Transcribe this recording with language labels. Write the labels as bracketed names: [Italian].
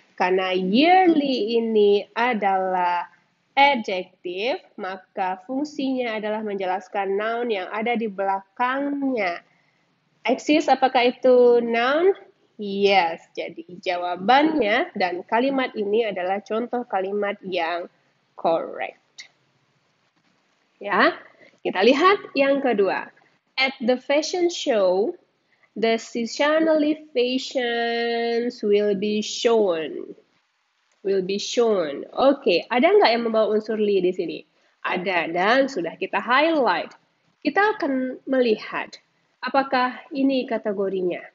[Indonesian] Karena yearly ini adalah adjective, maka fungsinya adalah menjelaskan noun yang ada di belakangnya. Exist, apakah itu noun? Yes, jadi jawabannya dan kalimat ini adalah contoh kalimat yang correct. Ya, kita lihat yang kedua. [English] At the fashion show, the seasonally fashions will be shown. Will be shown. [Indonesian] Oke, ada nggak yang membawa unsur li di sini? Ada, dan sudah kita highlight. Kita akan melihat apakah ini kategorinya.